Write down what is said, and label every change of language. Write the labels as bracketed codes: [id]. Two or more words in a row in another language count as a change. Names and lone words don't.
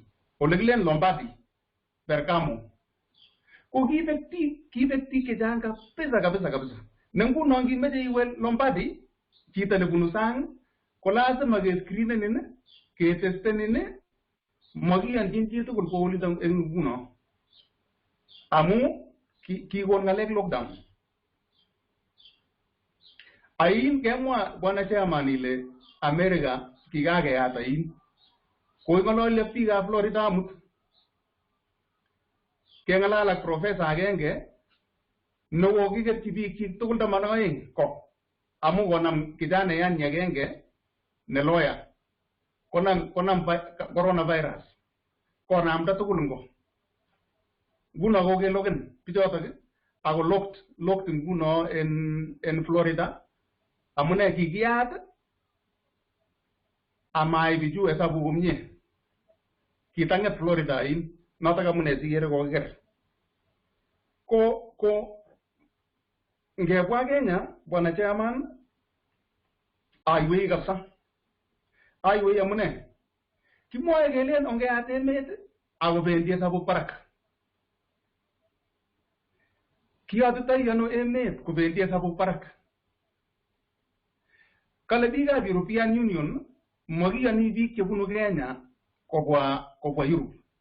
[kln] Ole kilen Lombardy, Bergamo. Ko kibek biik chechang kabisa. Nenguno ngimeche iwe Lombardy, chito nebunu sang, ko lazima kescreenenin, ketestenin, makiyonchin chitugul koulito eng nguno. Amu kikon ng'alek lockdown. Ain kemwa bwana chairman ile America kikakeyat ain. Koing'ololyo biikab Florida amut. Keng'alal ak professor agenge no kikerchi biik tugul 12 ko amu konam kijanayan agenge ne lawyer konam coronavirus konamda tugul ngo nguno ko kelogen bichotok ako locked nguno en Florida amune kikiyat amai biju hesabu komye kitanget Florida in notok amune sikere kokiker ko ngebwa Kenya bwana chairman aiwei kabisa aiwei amune kimwoe kelen ongeyat emet akobendi hesabuk barak kiyotitoi ano emet kobendi hesabuk barak kale biikab European Union makiyoni biik chebunu Kenya kobwa Europe